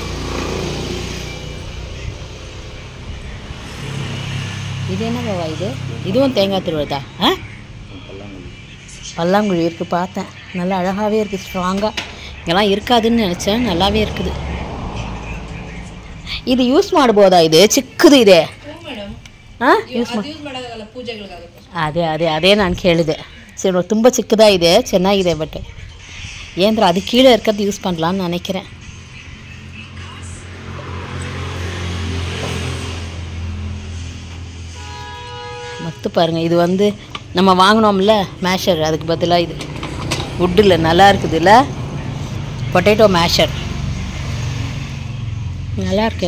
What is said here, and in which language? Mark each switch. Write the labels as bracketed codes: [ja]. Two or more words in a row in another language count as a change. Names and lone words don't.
[ta] இது என்ன பாவா? இதுவும் தேங்காய் திருவுறதா? பல்லாங்குழி இருக்குது, பார்த்தேன். நல்லா அழகாகவே இருக்குது, ஸ்ட்ராங்காக. இங்கெல்லாம் இருக்காதுன்னு நினச்சேன், நல்லாவே இருக்குது. [kn] இது யூஸ் ಮಾಡ್ಬೋದಾ? ಇದು ಚಿಕ್ಕದು ಇದೆ. ಅದೇ ನಾನು ಕೇಳಿದೆ. ಸರಿ, ತುಂಬ ಚಿಕ್ಕದಾಗಿದೆ, ಚೆನ್ನಾಗಿದೆ. ಬಟ್ ಏನಂದ್ರೆ ಅದು [ta] ಕೀழே இருக்கிறது யூஸ் பண்ணலான்னு நினைக்கிறேன். மத்து பாருங்கள். இது வந்து நம்ம வாங்கினோம்ல மேஷர், அதுக்கு பதிலாக இது வுட்டில் நல்லா இருக்குதுல்ல, பொட்டேட்டோ மேஷர் நல்லாயிருக்கு.